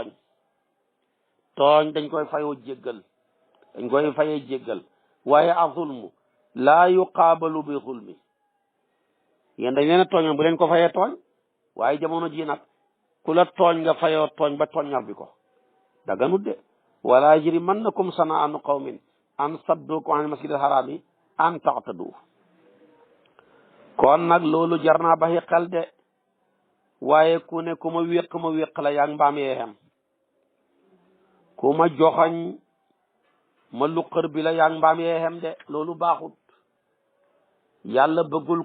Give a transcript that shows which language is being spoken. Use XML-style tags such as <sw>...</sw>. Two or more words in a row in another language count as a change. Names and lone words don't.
<wo>tooñ dañ koy fayoo jéggal dañ koy fayee jéggal waaye a</wo> <ar>الظلم لا يقابل بالظلم</ar> <wo>yéen dañ leen a tooñoon bu leen ko fayee tooñ waaye jamono ji nag ku la tooñ nga fayoo tooñ ba tooñar bi ko daganut de</wo> <ar>ولا يجرمنكم شنآن قوم أن صدوكم عن المسجد الحرام أن تعتدوا</ar> <wo>kon nag loolu jar naa bàyyi xel de waaye ku ne ku ma wéq la yaa ngi mbaam yee xem ku ma joxoñ ma luqër bi la yaa ngi mbaam yee xem de loolu baaxut yàlla bëggul</wo>